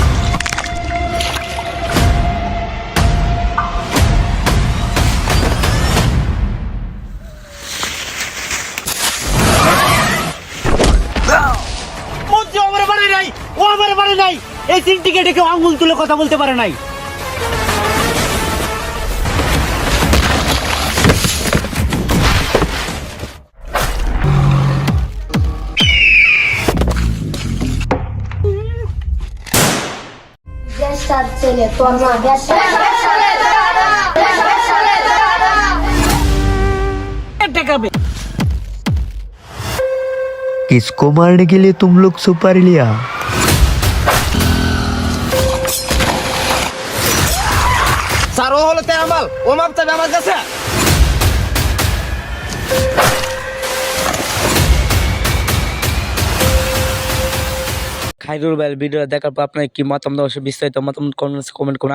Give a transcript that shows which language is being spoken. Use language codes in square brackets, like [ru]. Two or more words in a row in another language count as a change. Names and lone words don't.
[bn] মঞ্জু আমার পারে নাই, ও আমার পারে নাই। এই সিন্ডিকেটে কেউ আঙ্গুল তুলে কথা বলতে পারে নাই। [pt] Deixa de ser tua mãe, deixa [hi] किसको मारने के लिए तुम लोग सुपारी लिया? [bn] স্যার ও হলো [hi] तेरा माल, [bn] ও মাপ চাবে আমার কাছে। খায়রুল ভাইয়ের ভিডিও দেখার পর আপনার কি মতামত অবশ্যই বিস্তারিত মতামত কমেন্ট করুন।